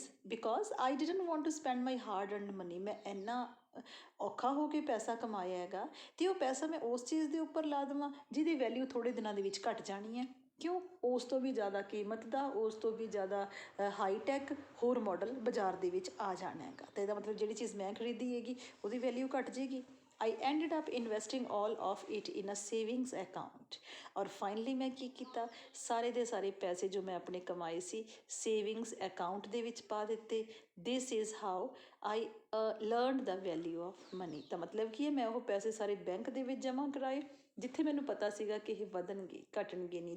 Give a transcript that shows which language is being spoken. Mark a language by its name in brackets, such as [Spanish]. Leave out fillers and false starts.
[English] because I didn't want to spend my hard-earned money. [Punjabi] ਮੈਂ ਇੰਨਾ ਔਖਾ ਹੋ ਕੇ ਪੈਸਾ ਕਮਾਇਆ ਹੈਗਾ ਅਤੇ ਉਹ ਪੈਸਾ ਮੈਂ ਉਸ ਚੀਜ਼ ਦੇ ਉੱਪਰ ਲਾ ਦੇਵਾਂ ਜਿਹਦੀ ਵੈਲਿਊ ਥੋੜ੍ਹੇ ਦਿਨਾਂ ਦੇ ਵਿੱਚ ਘੱਟ ਜਾਣੀ ਹੈ। ਕਿਉਂ? ਉਸ ਤੋਂ ਵੀ ਜ਼ਿਆਦਾ ਕੀਮਤ ਦਾ, ਉਸ ਤੋਂ ਵੀ ਜ਼ਿਆਦਾ ਹਾਈਟੈਕ ਹੋਰ ਮਾਡਲ ਬਾਜ਼ਾਰ ਦੇ ਵਿੱਚ ਆ ਜਾਣਾ ਹੈਗਾ। ਤਾਂ ਇਹਦਾ ਮਤਲਬ ਜਿਹੜੀ ਚੀਜ਼ ਮੈਂ ਖਰੀਦੀ ਹੈਗੀ ਉਹਦੀ ਵੈਲਿਊ ਘੱਟ ਜਾਏਗੀ। [English] I ended up investing all of it in a savings account. [Punjabi] ਔਰ ਫਾਈਨਲੀ ਮੈਂ ਕੀ ਕੀਤਾ, ਸਾਰੇ ਦੇ ਸਾਰੇ ਪੈਸੇ ਜੋ ਮੈਂ ਆਪਣੇ ਕਮਾਏ ਸੀ ਸੇਵਿੰਗਸ ਅਕਾਊਂਟ ਦੇ ਵਿੱਚ ਪਾ ਦਿੱਤੇ। [English] This is how I learned the value of money. [Punjabi] ਤਾਂ ਮਤਲਬ ਕੀ ਹੈ, ਮੈਂ ਉਹ ਪੈਸੇ ਸਾਰੇ ਬੈਂਕ ਦੇ ਵਿੱਚ ਜਮ੍ਹਾਂ ਕਰਾਏ ਜਿੱਥੇ ਮੈਨੂੰ ਪਤਾ ਸੀਗਾ ਕਿ ਇਹ ਵਧਣਗੇ ਘਟਣਗੇ ਨਹੀਂ।